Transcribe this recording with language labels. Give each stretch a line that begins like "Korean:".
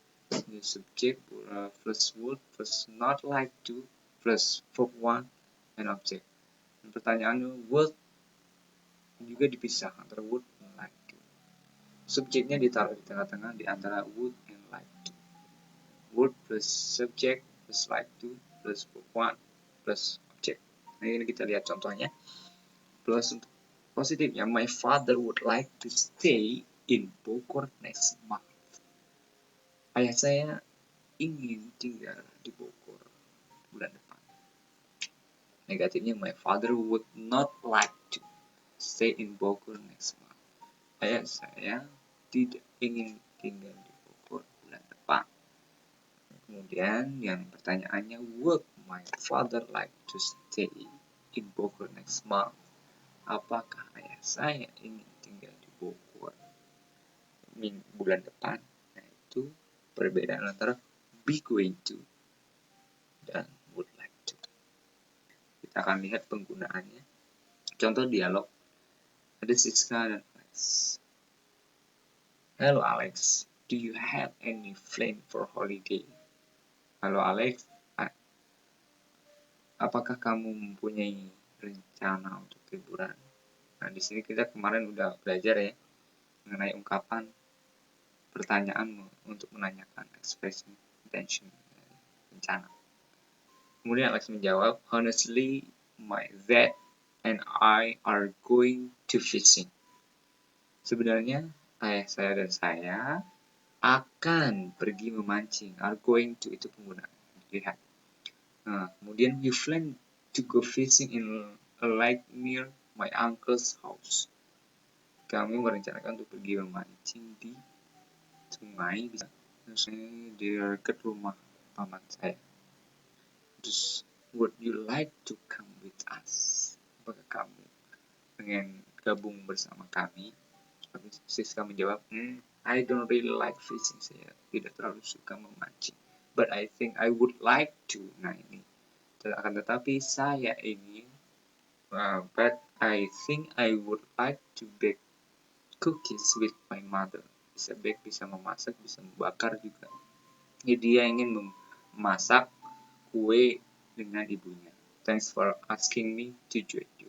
Indonesian: Ini
English: subject plus would plus not like to plus verb one and object.
Indonesian: Dan pertanyaannya would juga dipisah antara would dan like to. Subjeknya ditaruh di tengah-tengah di antara would and like to.
English: Would plus subject plus like to plus verb one plus object.
Indonesian: Nah, ini kita lihat contohnya. Plus untuk positifnya,
English: my father would like to stay in Bogor next month.
Indonesian: Ayah saya ingin tinggal di Bogor bulan depan. Negatifnya,
English: my father would not like to stay in Bogor next month.
Indonesian: Ayah saya tidak ingin tinggal di Bogor bulan depan. Kemudian yang pertanyaannya,
English: would my father like to stay in Bogor next month?
Indonesian: Apakah ayah saya ingin tinggal di Bogor bulan depan? Nah, itu perbedaan antara be going to dan would like to. Kita akan lihat penggunaannya. Contoh dialog. Ada Siska dan Alex.
English: Hello Alex, do you have any plan for holiday?
Indonesian: Halo Alex, apakah kamu mempunyai rencana untuk liburan? Nah, di sini kita kemarin udah belajar ya mengenai ungkapan pertanyaan untuk menanyakan expression intention, rencana. Kemudian Alex menjawab,
English: honestly, my dad and I are going to fishing.
Indonesian: Sebenarnya ayah saya dan saya akan pergi memancing. Are going to itu penggunaan. Lihat. Nah, kemudian
English: we plan to go fishing in a lake near my uncle's house.
Indonesian: Kami merencanakan untuk pergi memancing di sungai di dekat rumah paman saya. Terus,
English: would you like to come with us?
Indonesian: Apakah kamu pengen gabung bersama kami? Siska menjawab,
English: I don't really like fishing.
Indonesian: Saya tidak terlalu suka memancing.
English: But I think I would like to.
Indonesian: Nah, ini. Akan tetapi saya ingin,
English: but I think I would like to bake cookies with my mother.
Indonesian: Bisa bake, bisa memasak, bisa membakar juga. Jadi dia ingin memasak kue dengan ibunya.
English: Thanks for asking me to join you.